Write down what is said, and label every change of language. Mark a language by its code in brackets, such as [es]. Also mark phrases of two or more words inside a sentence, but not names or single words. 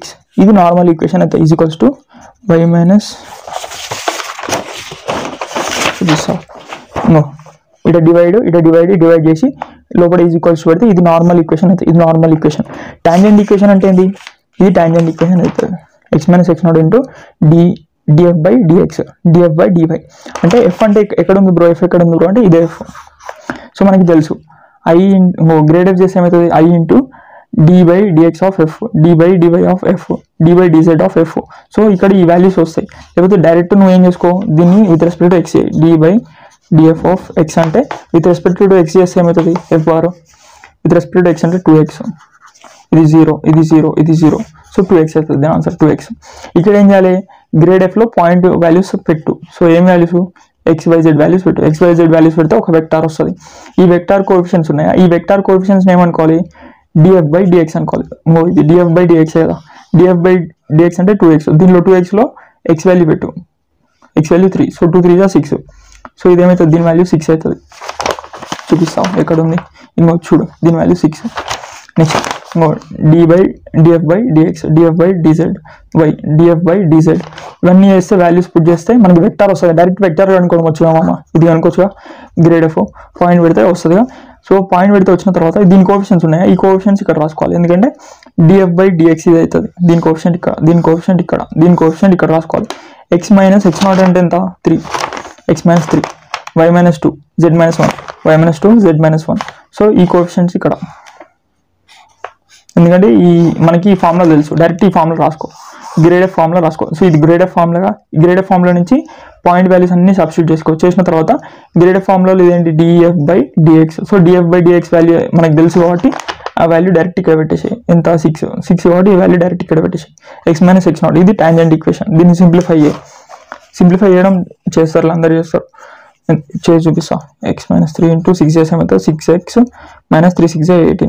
[te] ఇది [en] normal equation [te] అయితే [en] is equals to y minus [te] ఇట డివైడ్ చేసి లోపల [en] is equals [te] పెడితే ఇది [en] normal equation [te] అయితే, ఇది [en] normal equation. tangent equation [te] అంటే ఏంది, ఇది [en] tangent equation [te] అవుతుంది. [en] x minus x0 into df by dx, df by dy. [te] అంటే f అంటే ఎక్కడ ఉంది బ్రో, f ఎక్కడ ఉంది బ్రో అంటే ఇదే f. సో మనకి తెలుసు [en] i grad f [te] చేస్తే ఏమవుతుంది, [en] i into d by dx of f, d by dy of f, d by dz of f. [te] సో ఇక్కడ ఈ వాల్యూస్ వస్తాయి. లేకపోతే డైరెక్ట్ నువ్వు ఏం చేసుకో, దీన్ని [en] with respect to x, d by df of x [te] అంటే [en] with respect to x [te] చేస్తే ఏమవుతుంది, [en] f bar with respect to x [te] అంటే 2x, ఇది 0, సో 2x అవుతుంది, దాని ఆన్సర్ 2x. ఇక్కడ ఏం చేయాలి, [en] grad f లో point values [te] పెట్టు. సో ఏం వాల్యూస్, [en] XYZ values [te] పెట్టు. [en] XYZ values [te] పెడితే ఒక వెక్టార్ వస్తుంది. ఈ [en] vector coefficients [te] ఉన్నాయా, ఈ [en] vector coefficients [te] ఏమనుకోవాలి, df/dx అనుకోవాలి. ఇది df/dx కదా, df/dx అంటే 2x. దీనిలో 2x లో [en] x value [te] పెట్టు, [en] x value [te] 3, సో 2 3 6. సో ఇదేమవుతుంది, దీని వాల్యూ 6 అవుతుంది. చూపిస్తాం ఎక్కడ ఉంది, ఇంకో చూడు, దీని వాల్యూ 6. [en] next df/dx, df/dz, y, df/dz. [te] ఇవన్నీ చేస్తే [en] values put [te] చేస్తే మనకి వెక్టార్ వస్తుంది. డైరెక్ట్ వెక్టార్ కనుక్కోవచ్చుగా మామ, ఇది కనుక్కోవచ్చుగా, [en] grad f point [te] పెడితే వస్తుందిగా. సో పాయింట్ పెడితే వచ్చిన తర్వాత దీని కోఎఫిషియన్స్ ఉన్నాయా, ఈ కోఎఫిషియన్స్ ఇక్కడ రాసుకోవాలి. ఎందుకంటే df/dx ఇది అవుతుంది, దీని కోఎఫిషియంట్ ఇక్కడ, దీని కోఎఫిషియంట్ ఇక్కడ, దీని కోఎఫిషియంట్ ఇక్కడ రాసుకోవాలి. [en] x minus x0 [te] అంటే ఎంత, [en] 3, x minus 3, y minus 2, z minus 1, y minus 2, z minus 1. [te] సో ఈ కోఎఫిషియన్స్ ఇక్కడ, ఎందుకంటే ఈ మనకి ఈ ఫార్ములా తెలుసు, డైరెక్ట్ ఈ ఫార్ములా రాసుకో, [en] grad f formula [te] రాసుకో. సో ఇది [en] grad f [te] ఫార్ములాగా, [en] grad f formula [te] నుంచి [en] point values [te] అన్ని సబ్స్టిట్యూట్ చేసుకో. చేసిన తర్వాత [en] grad f [te] ఫార్ములాలో ఇదేంటి, df/dx. సో df/dx వాల్యూ మనకు తెలుసు కాబట్టి ఆ వాల్యూ డైరెక్ట్ ఇక్కడ పెట్టేసి, ఎంత 6 కాబట్టి ఈ వాల్యూ డైరెక్ట్ ఇక్కడ పెట్టేసి, [en] x minus x0. [te] ఇది [en] tangent equation. [te] దీన్ని సింప్లిఫై చేయడం చేస్తారు, అందరు చేస్తారు, చేసి చూపిస్తా. [en] x minus 3 into 6 చేసామైతే 6x minus 3 6 18.